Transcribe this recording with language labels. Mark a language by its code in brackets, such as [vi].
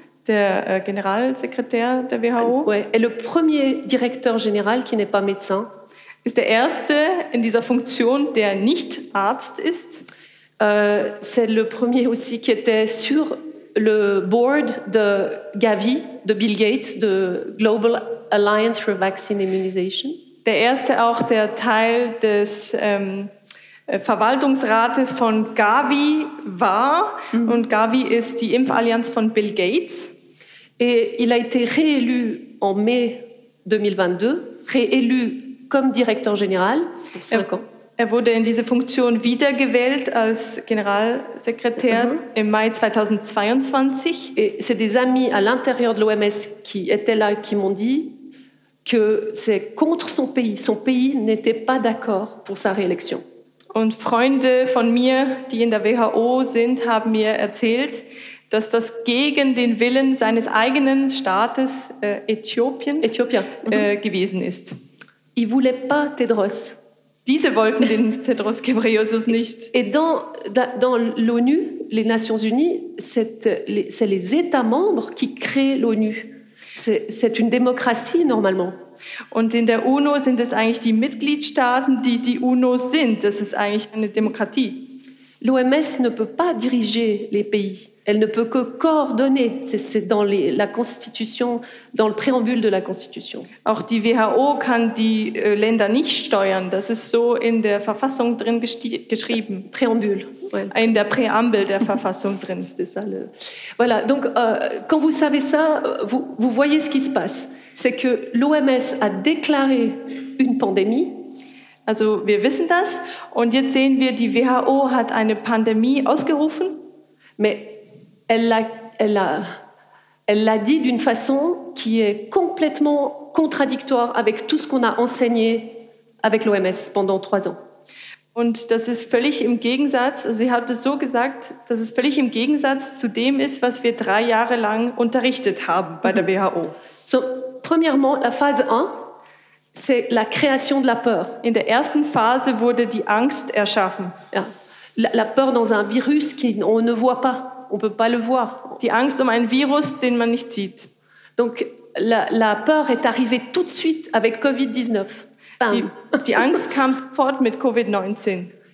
[de] der Generalsekretär der WHO, [fr] ouais, est le premier directeur général qui n'est pas médecin. [de] Ist der erste in dieser Funktion, der nicht Arzt ist. [fr] C'est le premier aussi qui était sur le board de Gavi, de Bill Gates, de Global Alliance for Vaccine Immunization. [de] Der erste auch, der Teil des Verwaltungsrates von Gavi war. Mm-hmm. Und Gavi ist die Impfallianz von Bill Gates. [fr] Et il a été réélu en mai 2022, réélu comme directeur général pour 5 ans. [de] Er wurde in diese Funktion wiedergewählt als Generalsekretär mm-hmm. im Mai 2022. [fr] Et c'est des amis à l'intérieur de l'OMS qui étaient là qui m'ont dit que c'est contre son pays. Son pays n'était pas d'accord pour sa réélection. [de] Und Freunde von mir, die in der WHO sind, haben mir erzählt, dass das gegen den Willen seines eigenen Staates Äthiopien mm-hmm. Gewesen ist. [fr] Il voulait pas Tedros. [de] Diese wollten den Tedros Ghebreyesus nicht. [fr] Et dans l'ONU, les Nations Unies, c'est les États membres qui créent l'ONU. C'est une démocratie normalement. [de] Und in der UNO sind es eigentlich die Mitgliedstaaten, die die UNO sind. Das ist eigentlich eine Demokratie. [fr] L'OMS ne peut pas diriger les pays. Elle ne peut que coordonner. C'est dans la Constitution, dans le préambule de la Constitution. [de] Auch die WHO kann die Länder nicht steuern. Das ist so in der Verfassung drin geschrieben. [fr] Préambule. Ouais. [de] In der Präambel der Verfassung drin. [fr] C'est ça le... Voilà. Donc, quand vous savez ça, vous voyez ce qui se passe. C'est que l'OMS a déclaré une pandémie. [de] Also, wir wissen das. Und jetzt sehen wir, die WHO hat eine Pandemie ausgerufen. [fr] Mais elle l'a dit d'une façon qui est complètement contradictoire avec tout ce qu'on a enseigné avec l'OMS pendant 3 ans. [de] Und das ist völlig im Gegensatz, also sie hat es so gesagt, dass es völlig im Gegensatz zu dem ist, was wir 3 Jahre lang unterrichtet haben bei der WHO. [fr] So, premièrement, la phase 1, c'est la création de la peur. [de] In der ersten Phase wurde die Angst erschaffen. Ja. [fr] La peur dans un virus qu'on ne voit pas. On peut pas le voir. [de] Die Angst um ein Virus, den man nicht sieht. [fr] Donc la peur est arrivée tout de suite avec Covid-19. [de] Die Angst kam sofort mit Covid-19.